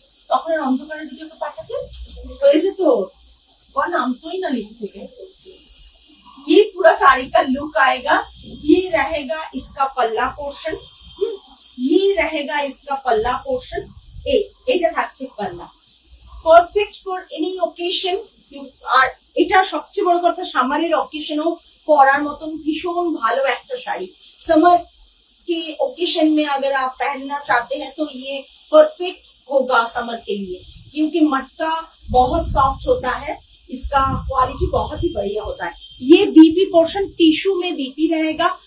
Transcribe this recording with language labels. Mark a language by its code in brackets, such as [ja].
[bn] তখন অন্ধকারে যদি ওকে পাঠাতে হয়ে যেত, নামতোই না লিখে থেকে। [hi] ये पूरा साड़ी का लुक आएगा। ये रहेगा इसका पल्ला पोर्शन, ये रहेगा इसका पल्ला पोर्शन। [bn] এটা থাকছে পাল্লা। [en] Perfect for any occasion. [bn] আর এটা সবচেয়ে বড় কথা, সামারের অকেশনেও পরার মতন ভীষণ ভালো একটা শাড়ি। [hi] समर के ओकेशन में अगर आप पहनना चाहते हैं तो ये परफेक्ट होगा समर के लिए, क्योंकि मटका बहुत सॉफ्ट होता है, इसका क्वालिटी बहुत ही बढ़िया होता है। ये बीपी पोर्शन टिश्यू में बीपी रहेगा।